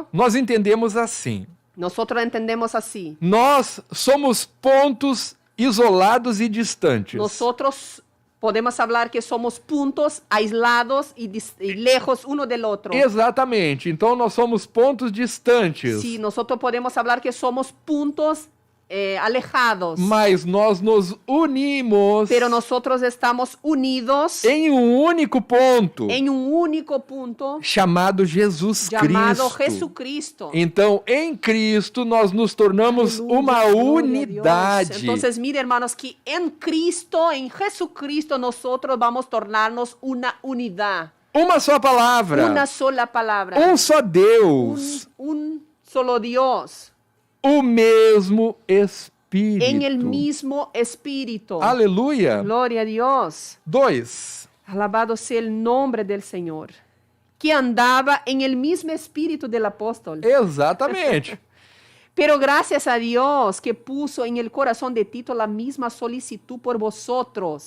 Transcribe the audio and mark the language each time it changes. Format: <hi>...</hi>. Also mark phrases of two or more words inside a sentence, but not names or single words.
<pt>nós entendemos assim.</pt> <es>nosotros entendemos así.</es> <pt>Nós somos pontos isolados e distantes.</pt> <es>Nosotros podemos hablar que somos puntos aislados y lejos uno del otro.</es> <pt>Exatamente, então nós somos pontos distantes.</pt> <es>Sí, nosotros podemos hablar que somos puntos alejados.</es> <pt>Mas nós nos unimos</pt> <es>Pero nosotros estamos unidos</es> <pt>em um único ponto,</pt> <es>en un único punto</es> <pt>chamado Jesus</pt> <es>llamado</es> <pt>Cristo.</pt> <es>Jesucristo.</es> <pt>Então, em Cristo, nós nos tornamos</pt> <es>Aleluya,</es> <pt>uma</pt> <es>gloria a Dios.</es> <pt>unidade.</pt> <es>Entonces, mire, hermanos, que en Cristo, en Jesucristo, nosotros vamos a tornarnos una unidad.</es> <pt>Uma só palavra,</pt> <es>Una sola palabra.</es> <pt>só Deus,</pt> <es>Un solo Dios.</es> <pt>o mesmo Espírito.</pt> <es>En el mismo Espíritu.</es> <pt>Aleluia.</pt> <es>Gloria a Dios. 2. Alabado sea el nombre del Señor. Que andaba en el mismo espíritu del apóstol.</es> <pt>Exatamente.</pt> <es>Pero gracias a Dios que puso en el corazón de Tito la misma solicitud por vosotros.</es>